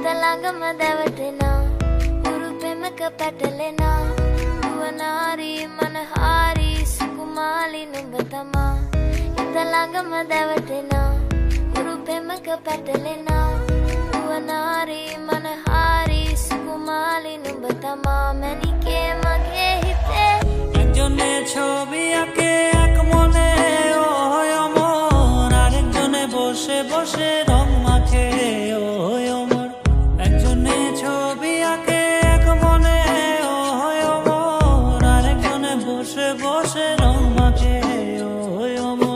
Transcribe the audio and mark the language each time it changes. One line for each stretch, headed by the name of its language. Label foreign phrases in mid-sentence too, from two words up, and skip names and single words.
Sinhala: ළඟම දැවටෙනා උරුපෙමක පැටලෙනා නුවනාරි මනහාරි සුකුමාලි නුඹ තමා හිත ළඟම දැවටෙනා උරුපෙමක පැටලෙනා නුවනාරි මනහාරි සුකුමාලි නුඹ තමා මැනිකේ මගේ හිතේ
Bangla: একজনে ছবি আঁকে এক মনে ওই অমর, আরেকজনে বসে বসে রং মাখে ওই অমর। একজনে ছবি আঁকে এক মনে ওই অমর, আরেকজনে বসে বসে রং মাখে ওই অমর।